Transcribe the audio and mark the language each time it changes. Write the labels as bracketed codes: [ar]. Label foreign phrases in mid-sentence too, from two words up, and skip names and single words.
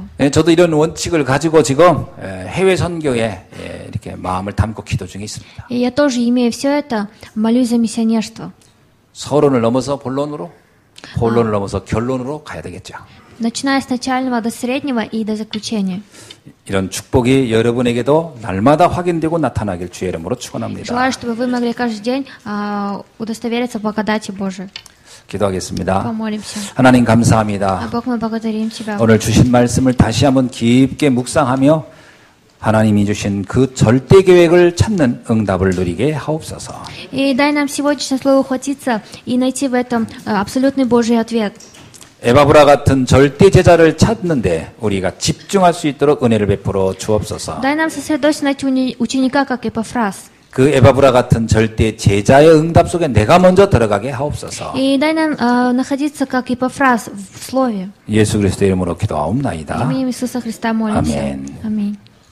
[ko] 저도 이런 원칙을 가지고 지금 해외 선교에 이렇게 마음을 담고 기도 중에 있습니다. [ru] И я тоже, имея все это, молюсь за миссионерство. [ko] 서론을 넘어서 본론으로, 본론을 넘어서 결론으로 가야 되겠죠. [ru] Начиная с начального до среднего и до заключения. [ko] 이런 축복이 여러분에게도 날마다 확인되고 나타나길 주의 이름으로 축원합니다. [ru] Желаю, чтобы вы могли каждый день удостовериться в благодати Божией. [ko] 기도하겠습니다. [ru] Помолимся. [ko] 하나님 감사합니다. [ru] Бог, мы благодарим Тебя. [ko] 오늘 주신 말씀을 다시 한번 깊게 묵상하며 하나님이 주신 그 절대 계획을 찾는 응답을 누리게 하옵소서. [ru] И дай нам сегодняшнее слово ухватиться и найти в этом абсолютный Божий ответ. [ko] 에바브라 같은 절대 제자를 찾는데 우리가 집중할 수 있도록 은혜를 베풀어 주옵소서. [ru] Дай нам сосредоточиться найти ученика, как Эпафраз. [ko] 그 에바브라 같은 절대 제자의 응답 속에 내가 먼저 들어가게 하옵소서. [ru] И дай нам находиться, как Эпафраз, в слове. [ko] 예수 그리스도의 이름으로 기도하옵나이다. [ru] Именем Иисуса Христа молимся. [ko] 아멘. [ru] Аминь.